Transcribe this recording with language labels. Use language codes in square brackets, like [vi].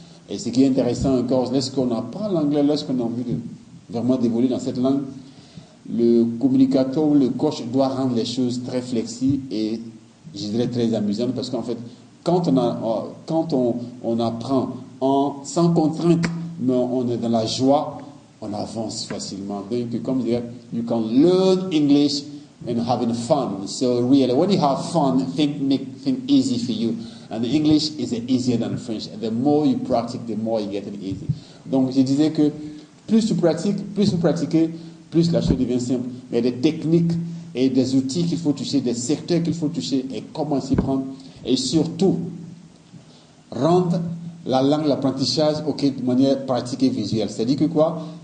[fr] Et ce qui est intéressant encore, lorsqu'on apprend l'anglais, lorsqu'on a envie de vraiment d'évoluer dans cette langue, le communicateur, le coach doit rendre les choses très flexibles et, je dirais, très amusantes, parce qu'en fait, quand on apprend sans contrainte, mais on est dans la joie, on avance facilement. Donc, comme je dirais, [en] you can learn English and having fun. So really, when you have fun, make things easy for you. And English is easier than French. And the more you practice, the more you get it easy. [fr] Donc, je disais que plus vous pratiquez, plus la chose devient simple. Il y a des techniques et des outils qu'il faut toucher, des secteurs qu'il faut toucher et comment s'y prendre. Et surtout, rendre la langue, l'apprentissage, de manière pratique et visuelle. C'est-à-dire que quoi?